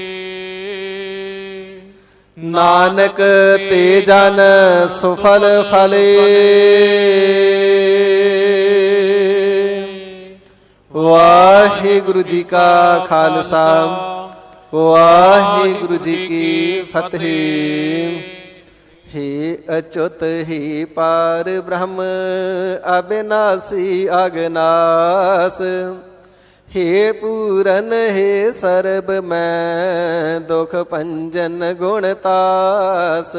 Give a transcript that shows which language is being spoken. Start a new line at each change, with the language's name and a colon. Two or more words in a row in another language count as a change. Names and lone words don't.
Punjabi: ਨਾਨਕ ਤੇ ਜਨ ਸੁਫਲ ਫਲੇ। ਵਾਹਿਗੁਰੂ ਜੀ ਕਾ ਖਾਲਸਾ, ਵਾਹਿਗੁਰੂ ਜੀ ਕੀ ਫਤਿਹ।
Hindi: हे अच्युत हे पार ब्रह्म अविनाशी अगनास। हे पूरन हे सर्ब मैं दुख पंजन गुणतास।